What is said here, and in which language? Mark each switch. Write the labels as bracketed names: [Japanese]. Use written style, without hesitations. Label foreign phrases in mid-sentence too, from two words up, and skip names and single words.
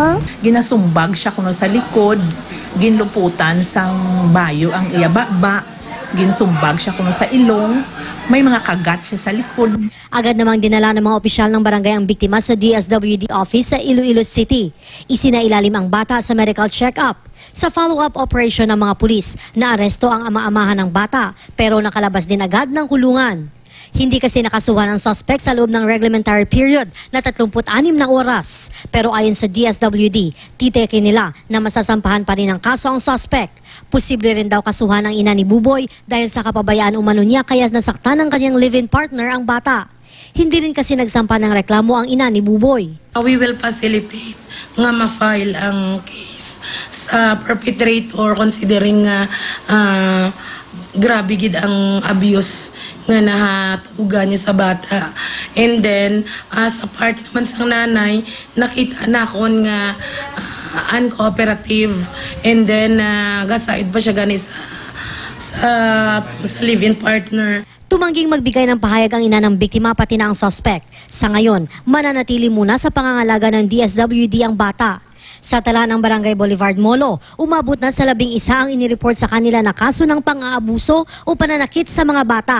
[Hiligaynon] Ginasumbag siya kuno sa likod. Ginluputan sang bayo ang iyababa. Ginsumbag siya kuno sa ilong. May mga kagat siya sa likod. [Filipino] Agad namang dinala ng mga opisyal ng barangay ang biktima sa DSWD office sa Iloilo City. Isinailalim ang bata sa [English] medical check-up. [Filipino] Sa [English] follow-up operation [Filipino] ng mga pulis, naaresto ang ama-amahan ng bata pero nakalabas din agad ng kulungan. Hindi kasi nakasuhan ang suspect sa loob ng [English] reglementary period [Filipino] na 36 na oras. Pero ayon sa DSWD, titekin nila na masasampahan pa rin ang kaso ang suspect. Posible rin daw kasuhan ang ina ni Buboy dahil sa kapabayaan umano niya kaya nasaktan ng kanyang [English] live-in partner [Filipino] ang bata. Hindi rin kasi nagsampa ng reklamo ang ina ni Buboy. [English] We will facilitate [Hiligaynon] nga ma-file ang case sa perpetrator considering grabe gid ang abuse nga nahatuga niya sa bata. [English] And then, [Hiligaynon] sa part naman sa nanay, nakita na kon nga uncooperative. [English] And then, [Hiligaynon] gasaid pa siya gani sa [English] live-in partner. [Filipino] Tumangging magbigay ng pahayag ang ina ng biktima pati na ang suspect. Sa ngayon, mananatili muna sa pangangalaga ng DSWD ang bata. Sa tala ng Barangay Boulevard Molo, umabot na sa 11 ang inireport sa kanila na kaso ng pang-aabuso o pananakit sa mga bata.